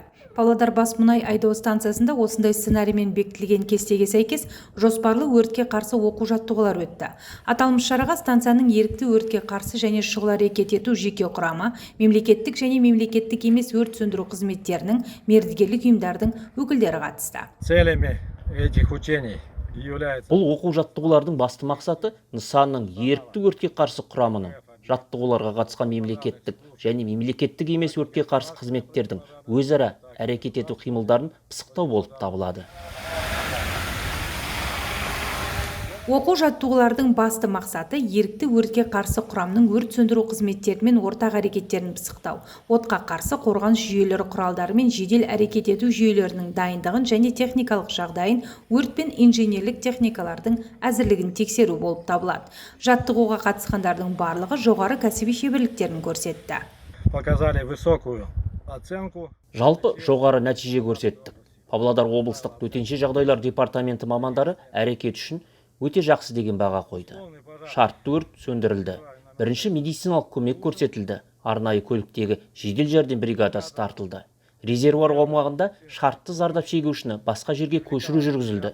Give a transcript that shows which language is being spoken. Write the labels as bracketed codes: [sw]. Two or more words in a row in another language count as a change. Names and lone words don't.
[kk] Павлодар бас мұнай айдау станциясында осындай сценариймен бекітілген кестеге сәйкес жоспарлы өртке қарсы оқу жаттығулар өтті. Аталмыш шараға станцияның ерікті өртке қарсы және шұғыл әрекет ету жеке құрамы, мемлекеттік және мемлекеттік емес өрт сөндіру қызметтерінің, мердігерлік ұйымдардың өкілдері қатысты. [ru] Целями этих учений является [kk] Бұл оқу жаттығулардың басты мақсаты нысанның ерікті өртке қарсы құрамының, жаттығуларға қатысқан мемлекеттік және мемлекеттік емес өртке қарсы қызметтердің өзара әрекет ету қимылдарын пысықтау болып табылады. Оқу жаттығулардың басты мақсаты ерікті өртке қарсы құрамның өрт сөндіру қызметтерімен ортақ әрекеттерін пысықтау, отқа қарсы қорғаныс жүйелері құралдары мен жедел әрекет ету жүйелерінің дайындығын және техникалық жағдайын, өрт пен инженерлік техникалардың әзірлігін тексеру болып табылады. Жаттығуға қатысқандардың барлығы жоғары кәсіби шеберліктерін көрсетті. [ru] показали высокую оценку. [kk] Жалпы жоғары нәтиже көрсеттік. Павлодар облыстық төтенше жағдайлар департаменті мамандары әрекет үшін өте жақсы деген баға қойды. Шартты өрт сөндірілді. Бірінші медициналық көмек көрсетілді. Арнайы көліктегі жедел жәрдем бригадасы тартылды. Резервуар аумағында шартты зардап шегушіні басқа жерге көшіру жүргізілді.